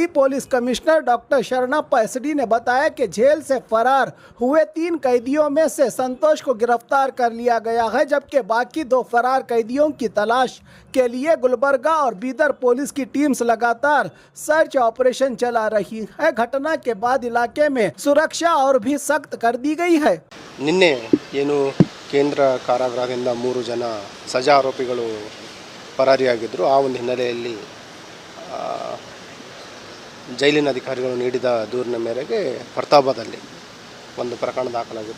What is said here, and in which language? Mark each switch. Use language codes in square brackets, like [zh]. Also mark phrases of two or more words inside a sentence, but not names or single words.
[hi] पुलिस कमिश्नर डॉक्टर शरणप्पा एसडी ने बताया कि जेल से फरार हुए 3 कैदियों में से संतोष को गिरफ्तार कर लिया गया है, जबकि बाकी 2 फरार कैदियों की तलाश के लिए गुलबर्गा और बीदर पुलिस की टीम्स लगातार [en] search operation [hi] चला रही है। घटना के बाद इलाके में सुरक्षा और भी सख्त कर दी गई है। [kn] ನಿನ್ನೆ ಏನು ಕೇಂದ್ರ ಕಾರಾಗೃಹದಿಂದ 3 ಜನ ಸಜಾ ಆರೋಪಿಗಳು ಪರಾರಿಯಾಗಿದ್ದರು. ಆ ಒಂದು ಹಿನ್ನೆಲೆಯಲ್ಲಿ ಜೈಲಿನ ಅಧಿಕಾರಿಗಳು ನೀಡಿದ ದೂರಿನ ಮೇರೆಗೆ ಫರ್ತಾಬಾದಲ್ಲಿ ಒಂದು ಪ್ರಕರಣ ದಾಖಲಾಗಿದೆ.